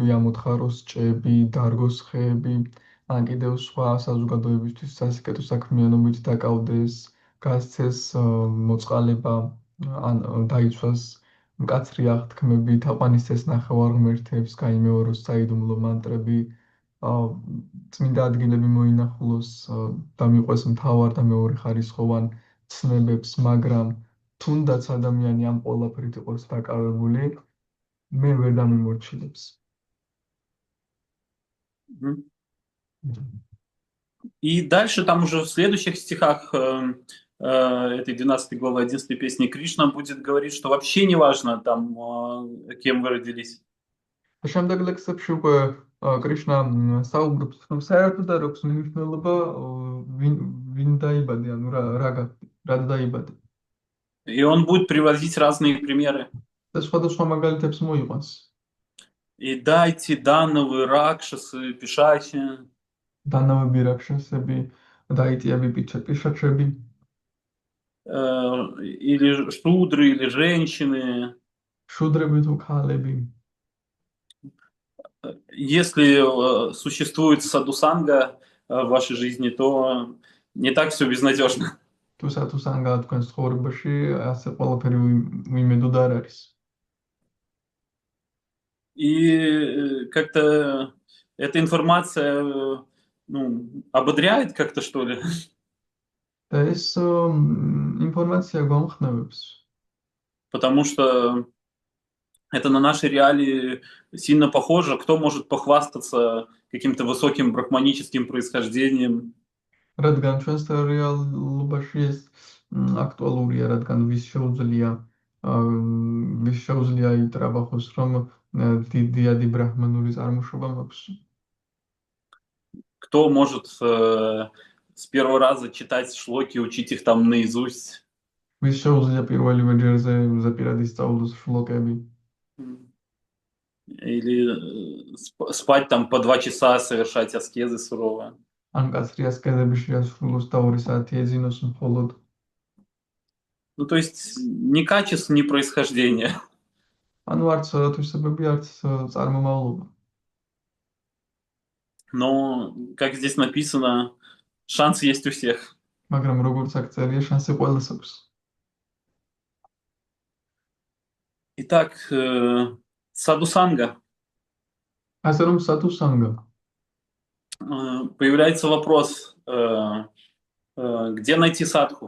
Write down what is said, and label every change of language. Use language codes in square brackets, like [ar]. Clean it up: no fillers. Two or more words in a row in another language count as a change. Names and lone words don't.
[ka] ამოთხაროს ჭეები, დარგოს ხეები, ან კიდევ სხვა საზოგადოებისთვის სასიკეთო საქმიანობით დაკავდეს, გასცეს მოწყალება, ან დაიცვას მკაცრი აღთქმები, თაყვანისცეს ნახევარ ღმერთებს, გაიმეოროს საიდუმლო მანტრები, წმინდა ადგილები მოინახულოს და მიყვეს მთავარ და მეორეხარისხოვან ცნებებს, მაგრამ თუნდაც ადამიანი ამ ყველაფრით იყოს დაკავებული, მე ვერ დამიმორჩილებს. [ru] И дальше там уже в следующих стихах этой 12 главы 11 песни Кришна будет говорить, что вообще не важно там, кем вы родились. [ka] შემდეგ ლექსებში უკვე კრიშნა საუბრობს, რომ საერთოდ არ აქვს მნიშვნელობა ვინ დაიბადე, ანუ რად დაიბადე. [ru] И он будет приводить разные примеры. [ka] და სხვადასხვა მაგალითებს მოიყვანს. [ru] И дайте дановы, ракшасы, пишачи. [ka] დანავები რაქშასები, დაიტიები პიშაჩები. [ru] Или шудры, или женщины. [ka] შუდრები თუ ქალები. [ru] Если существует садусанга в вашей жизни, то не так все безнадежно. [ka] თუ სათუსანგაა თქვენს ცხოვრებაში, ასე ყველაფერი უიმედოდ არ არის. [ru] И как-то эта информация ободряет как-то, что ли. [ka] და ეს ინფორმაცია გვამხნევებს. [ru] Потому что это на наши реалии сильно похоже. Кто может похвастаться каким-то высоким брахманическим происхождением? [ka] რადგან ჩვენს რეალობაში ეს აქტუალურია, რადგან ვის შეუძლია იტრაბახოს, რომ დიდიადი ბრაჰმანური წარმოშობა მაქვს. [ru] Кто может с первого раза читать шлоки, учить их там наизусть? [ka] ვის შეუძლია პირველივე ჯერზე ზეპირად ისწავლოს შლოკები. [ru] Или спать там по 2 часа, совершать аскезы суровые. [ka] ან კაცრი ასკეზები შეასრულოს და 2 საათი ეძინოს მხოლოდ. [ru] Ну, то есть ни качество, ни происхождение. [ka] ანუ არც თვისებები, არც წარმომავლობა. [ru] Но, как здесь написано, шанс есть у всех. [ka] მაგრამ როგორც აქ წერია, შანსი ყველას აქვს. [ru] Итак, садусанга. [ka] ასე რომ სათუსანგა. [ru] Появляется вопрос, где найти садху?